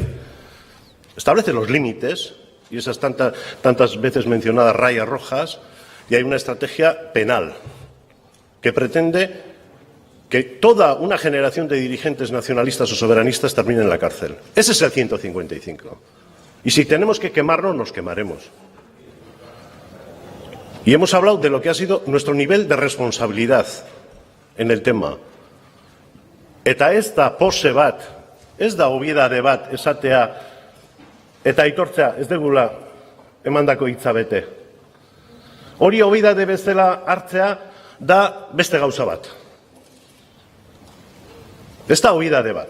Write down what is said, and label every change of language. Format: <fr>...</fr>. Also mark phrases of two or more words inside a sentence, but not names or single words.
<es>Establece los límites, y esas tantas veces mencionadas rayas rojas, y hay una estrategia penal, que pretende que toda una generación de dirigentes nacionalistas o soberanistas termine en la cárcel. Ese es el 155. Y si tenemos que quemarnos, nos quemaremos. Y hemos hablado de lo que ha sido nuestro nivel de responsabilidad en el tema.</es> <eu>Eta ez da pose bat, ez da obiedade bat esatea, eta aitortzea ez degula emandako hitza bete. Hori obiedade bezala hartzea da beste gauza bat. Ez da obiedade bat.</eu>